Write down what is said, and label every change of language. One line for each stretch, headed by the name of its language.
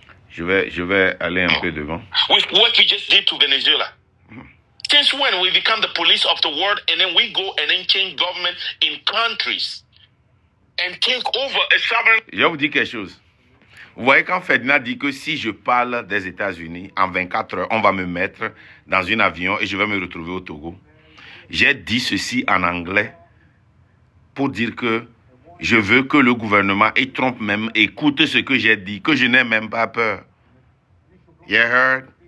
French: Je vais aller un peu devant.
English: With what we just did to Venezuela. Since when we become the police of the world and then we go and then change government in countries and take over a sovereign...
French: Je vais vous dire quelque chose. Vous voyez quand Ferdinand dit que si je parle des États-Unis, en 24 heures, on va me mettre dans un avion et je vais me retrouver au Togo. J'ai dit ceci en anglais pour dire que je veux que le gouvernement et Trump même écoute ce que j'ai dit, que je n'ai même pas peur.
English: You heard?